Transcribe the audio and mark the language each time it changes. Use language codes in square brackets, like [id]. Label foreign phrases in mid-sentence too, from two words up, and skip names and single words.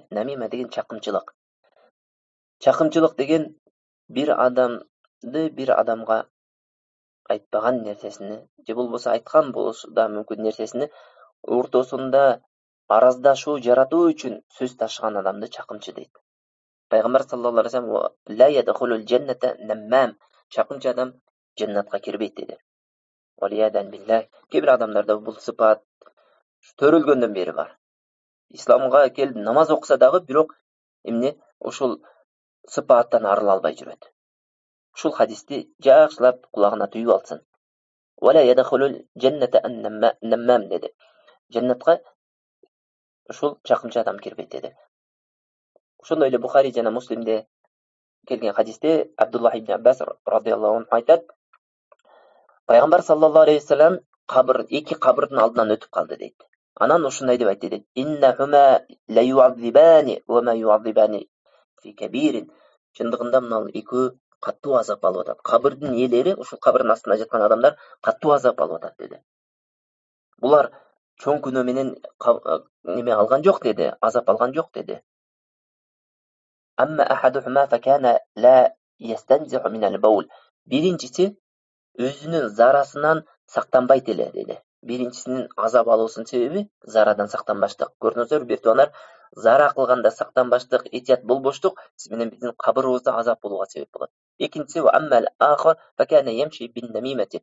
[ky] Намима деген чакымчылык. Чакымчылык деген бир адамды бир адамга айтпаган нерсесини, же болбосо айткан болушу да мүмкүн нерсесини ортосунда араздашуу жаратуу үчүн сөз ташыган адамды чакымчы дейт. [ar] Пайгамбар صلى الله عليه وسلم لا يدخل الجنة نمام, [ky] чакымчы адам жаннатка кирбейт деди. [ar] والعياذ بالله. [ky] Кейбир адамдарда бул сыпат төрөлгөндөн бери бар. Исламга келип намаз окуса дагы бирок эмне ушул сыпаттан арыла албай жүрөт. Ушул хадисти жакшылап кулагына түйүп алсын. [ar] ولا يدخل الجنة نمام деди. [ky] Жаннатка ушул чакымчы адам кирбейт деди. Ошондой эле Бухари жана Муслимде келген хадисте Абдуллах ибн Аббас [ar] رضي الله عنه [ky] айтат: Пайгамбар [ar] صلى الله عليه وسلم [ky] эки кабырдын алдынан өтүп калды дейт. Анан ушундай деп айтты дейт: [ar] إنهما ليعذبان وما يعذبان في كبير. [ky] Чындыгында мына экөө каттуу азап алып атат. Кабырдын ээлери, ушул кабырдын астында жаткан адамдар каттуу азап алып атат деди. Булар чоң күнөө менен неме алган жок деди, азап алган жок деди. [ar] أما أحدهما فكان لا يستنزه من البول. [ky] Birinchisi өзүнүн зарасынан сактанбайт эле деди. Биринчисинин азап алуусунун себеби зарадан сактанбаштык. Көрдүңүздөр, биртуанар, зара кылганда сактанбаштык, этият болбоштук сиз менен биздин кабырыбызда азап болууга себеп болот. [ar] Экинчиси وأما الآخر فكان يمشي بالنميمة.